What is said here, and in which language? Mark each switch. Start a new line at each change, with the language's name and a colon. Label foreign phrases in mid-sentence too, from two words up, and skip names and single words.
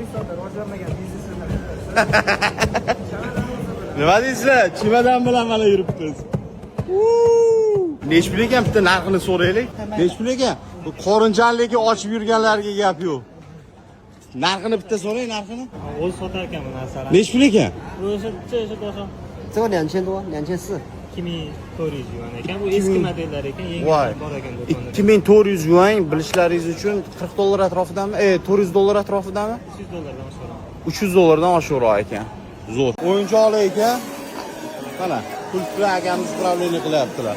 Uzbek: Nima deysizlar? Chimadan bilan mana yuribmiz. Nech pul ekan bitta narxini so'raylik. Nech pul ekan? Bu qorinjonligi ochib yurganlarga gap yo'q. Narxini bitta so'ray, narxini. O'zi sotar ekan bu narsalarni. Nech pul ekan?
Chinese: Bu 是多少？这个2000多，2400。
Uzbek: 2400 yuan ekan. Bu eski modellar ekan, yangi bor ekan do'konda. 2400 yuan bilishlaringiz uchun 40 dollar atrofidami? 400 dollar atrofidami? 300 dollardan oshiqroq. 300 dollardan oshiqroq ekan. Zo'r. O'yinchoqlar ekan. Mana, pul bilan akamiz upravleniya qilyaptilar.